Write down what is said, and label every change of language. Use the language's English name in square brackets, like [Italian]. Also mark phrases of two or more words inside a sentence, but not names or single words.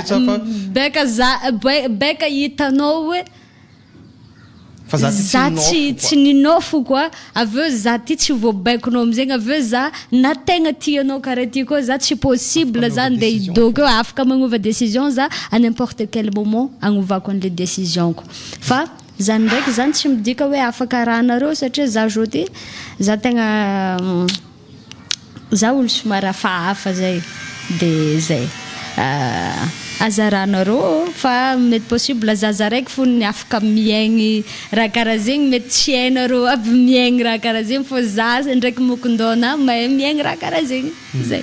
[Malagasy] hitanao hoe za tsy ninofo koa aveo za ty tsy voabaikonao amizegny aveo za na tegna tianao karaha ty koa za tsy possible za nde hidoko eo afaka magnova décision za [French] à n'importe quel moment [Malagasy] agnovako an'le décision ko fa za ndraiky zany tsy midika hoe afaka raha nareo satria za zao za tegna za olo somary hafahafa zay de zay azaranareo fa mety possible zaza raiky fo ny afaka miaigny raha karaha zegny mety tsy hainareo aby miaigny raha karaha zegny fô za ndraiky mokondona mahay miaigny raha karaha zegny zay